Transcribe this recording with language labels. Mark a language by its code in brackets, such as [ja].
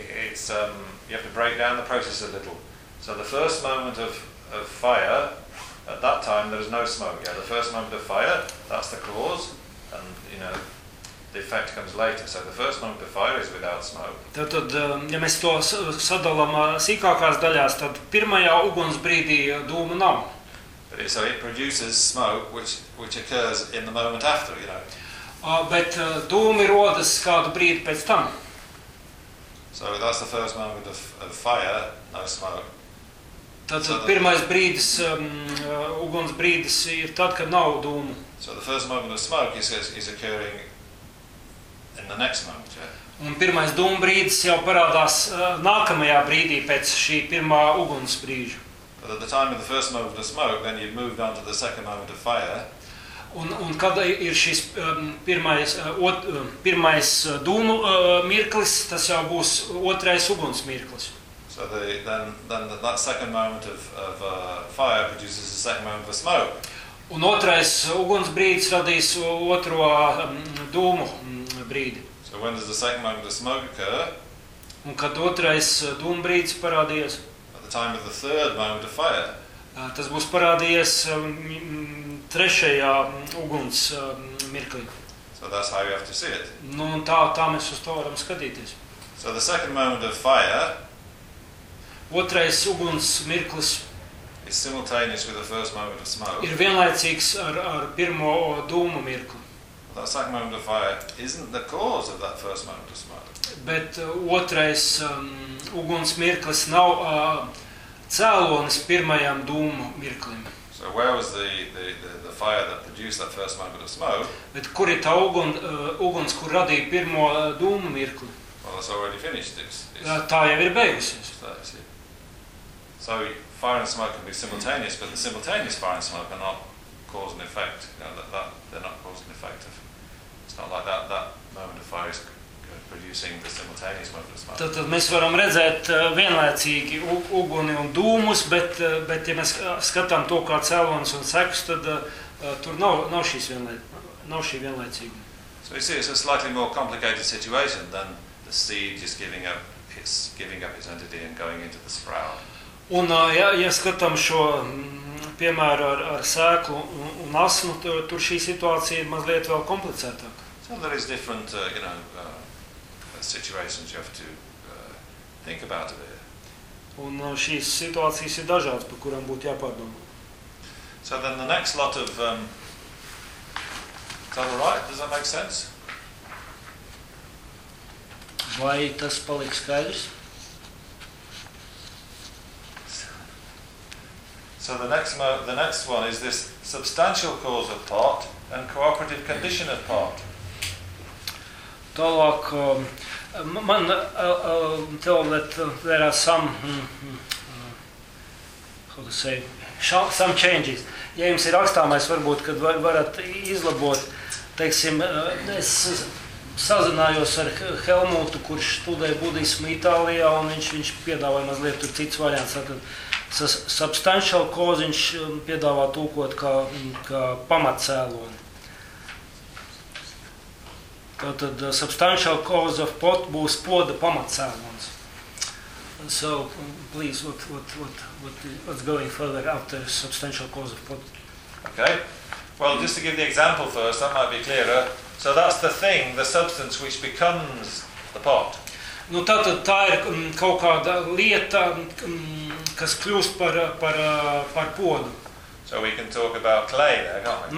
[en] It's you have to break down the process a little. So the first moment of fire, at that time there was no smoke. Yeah, the first moment of fire, that's the cause and you know the effect comes later. So the first moment of fire is without smoke. [lv] Tad, ja mēs to sadalām sīkākās daļās, tad pirmajā uguns brīdī dūma nav. [en] But it, so it produces smoke, which occurs in the moment after, you know. [lv] Bet dūmi rodas kādu brīdi pēc tam. [en] So that's the first moment of fire, no smoke. [lv] Tad pirmais brīdis, uguns brīdis ir tad, kad nav dūmu. [en] So the first moment of smoke is occurring in the next moment, yeah. [lv] Un pirmais dūma brīdis jau parādās nākamajā brīdī pēc šī pirmā uguns brīža. [en] But at the time of the first moment of the smoke, then you've moved on to the second moment of fire. [lv] Un kad ir šis pirmais dūmu mirklis, tas jau būs otrais uguns mirklis. [en] So that second moment of fire produces the second moment of smoke. [lv] Un otrais uguns brīdis radīs otro dūmu brīdi. [en] So when does the second moment of smoke occur? [lv] Un kad otrais dūmu brīdis parādījies? [en] At the time of the third moment of fire. [lv] Tas būs parādījies trešajā uguns mirklī. [en] So that's how you have to see it. [lv] Nu, un tā mēs uz to varam skatīties. [en] So the second moment of fire. [lv] Otrais uguns mirklis. [en] Is simultaneous with the first moment of smoke. [lv] Ir vienlaicīgs ar pirmo dūmu mirkli. [en] The second moment of fire isn't the cause of that first moment of smoke. [lv] Bet otrais uguns mirklis nav cēlonis pirmajam dūmu mirklim. [en] So where was the fire that produced that first moment of smoke? [lv] Bet kur ir tā uguns, kur radīja pirmo dūmu mirkli? [en] Well, it's already finished. [lv] Tā jau ir beigusies. [en] So fire and smoke can be simultaneous, but the simultaneous fire and smoke are not cause and effect. You know, that they're not cause and effect. It's not like that moment of fire is producing the simultaneous moment of smoke. [lv] Tad mēs varam redzēt vienlaicīgi uguni un dūmus, bet ja mēs skatām to kā cēlonis un sekus, tad tur nav šī vienlaicīga. [en] So you see, it's a slightly more complicated situation than the seed just giving up its entity and going into the sprout. [lv] Un ja skatām šo piemēru ar sēklu un asmu, tur šī situācija ir mazliet vēl komplicētāka. [en] So there is different, you know, situations you have to think about it. [lv] Un šīs situācijas ir dažādas, par kurām būtu jāpārdomā. [en] So then the next lot of... is that all right? Does that make sense? [lv] Vai tas paliek skaidrs? [en] So the next one is this substantial cause of part and cooperative condition of part. [lv] Tālāk, [en] man tell that there are some how to say some changes. [lv] Ja jums ir rakstāmais, varbūt kad varat izlabot, teiksim, es sazinājos ar Helmutu, kurš studēja budismu Itālijā, un viņš piedāvāja mazliet tur cits variants. Tātad, [en] substantial cause [lv] viņš piedāvā tūkot kā pamatcēloni. Tātad, [en] substantial cause of pot [lv] būs poda pamatcēlons. [en] So, please, what's going further after substantial cause of pot? Okay. Well, just to give the example first, that might be clearer. So that's the thing, the substance which becomes the pot. [lv] Nu, tātad tā ir kaut kāda lieta, kas kļūst par podu. [en] So we can talk about clay there, can't we?